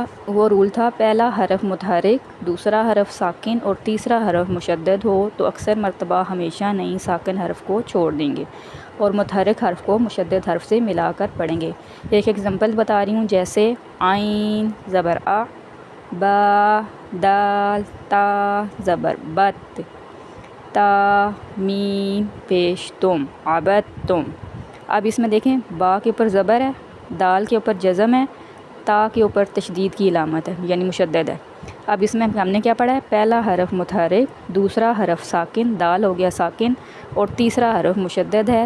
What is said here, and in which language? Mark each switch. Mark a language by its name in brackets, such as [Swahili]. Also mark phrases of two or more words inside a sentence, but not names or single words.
[Urdu] وہ رول تھا پہلا حرف متحرک، دوسرا حرف ساکن اور تیسرا حرف مشدد ہو تو اکثر مرتبہ ہمیشہ نہیں ساکن حرف کو چھوڑ دیں گے اور متحرک حرف کو مشدد حرف سے ملا کر پڑھیں گے۔ ایک ایگزامپل بتا رہی ہوں، جیسے عین زبر آ، با دال تا زبر بت، تا میم پیش تم عبدتم۔ اب اس میں دیکھیں، با کے اوپر زبر ہے، دال کے اوپر جزم ہے، تا کے اوپر تشدید کی علامت ہے یعنی مشدد ہے۔ اب اس میں ہم نے کیا پڑھا ہے؟ پہلا حرف متحرک، دوسرا حرف ساکن، دال ہو گیا ساکن، اور تیسرا حرف مشدد ہے۔